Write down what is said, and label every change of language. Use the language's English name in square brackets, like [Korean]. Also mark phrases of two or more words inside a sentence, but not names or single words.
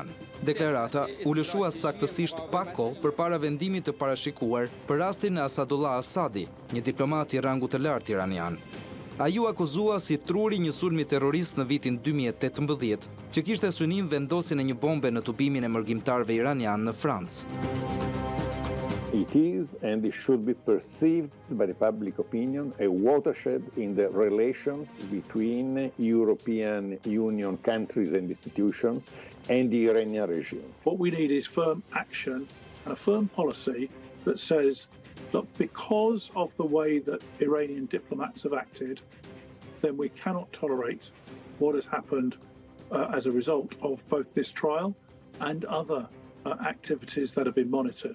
[Albanian] Deklarata u lëshua saktësisht pak kohë përpara vendimit të parashikuar për rastin e Asdi, një diplomat i rangut të lartë iranian. Ai u akuzua si truri një sulmi terrorist në vitin 2018, që kishte synim vendosjen e një bombe në tubimin e mërgjimtarëve iranian në Francë. [English] It is and it should be perceived by the public opinion a watershed in the relations between European Union countries and institutions and the Iranian regime. What we need is firm action and a firm policy that says, look, because of the way that Iranian diplomats have acted, then we cannot tolerate what has happened as a result of both this trial and other activities that have been monitored.